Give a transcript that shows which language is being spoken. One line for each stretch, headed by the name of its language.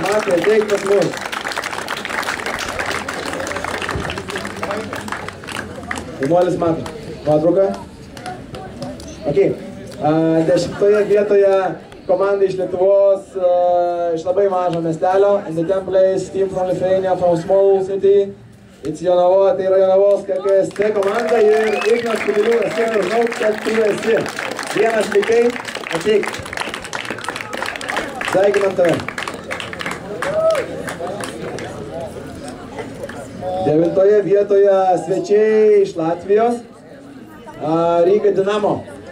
Lithuanian: Matai, ateik pas mus. Jaunuolis Matai. Nuotrauka. Ok. 10 vietoje komanda iš Lietuvos, iš labai mažo miestelio.
English: In the 10th place, team from Lithuania, from small city.
Lithuanian: It's Jonava, tai yra Jonavos KKST komanda ir Ignas Kubiliūnas. Sėmė, žinau, kad tu esi. Vienas likai, ateik. Sveikinam tave. 9 vietoje svečiai iš Latvijos, Ryga Dinamo.